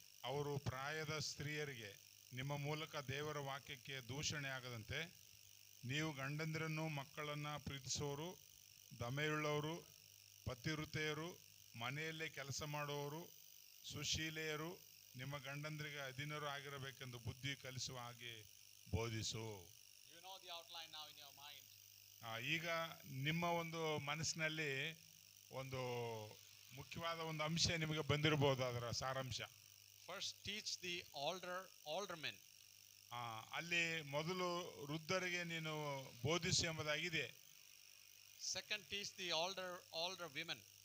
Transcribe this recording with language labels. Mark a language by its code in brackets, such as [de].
[kn] ಅವರು ಪ್ರಾಯದ ಸ್ತ್ರೀಯರಿಗೆ ನಿಮ್ಮ ಮೂಲಕ ದೇವರ ವಾಕ್ಯಕ್ಕೆ ದೂಷಣೆ ಆಗದಂತೆ ನೀವು ಗಂಡಂದಿರನ್ನು ಮಕ್ಕಳನ್ನು ಪ್ರೀತಿಸೋರು, ದಮೆಯುಳ್ಳವರು, ಪತಿವೃತೆಯರು, ಮನೆಯಲ್ಲೇ ಕೆಲಸ ಮಾಡುವವರು, ಸುಶೀಲೆಯರು, ನಿಮ್ಮ ಗಂಡಂದರಿಗೆ ಅಧೀನರು ಆಗಿರಬೇಕೆಂದು ಬುದ್ಧಿ ಕಲಿಸುವ ಹಾಗೆ ಬೋಧಿಸು. [en] You know the outline now in your mind. [kn] ಈಗ ನಿಮ್ಮ ಒಂದು ಮನಸ್ಸಿನಲ್ಲಿ ಒಂದು ಮುಖ್ಯವಾದ ಒಂದು ಅಂಶ ನಿಮಗೆ ಬಂದಿರಬಹುದು, ಅದರ ಸಾರಾಂಶ. [en] First, teach the older men. [kn] ಅಲ್ಲಿ ಮೊದಲು ವೃದ್ಧರಿಗೆ ನೀನು ಬೋಧಿಸು ಎಂಬುದಾಗಿದೆ. [en] Second, teach the older women.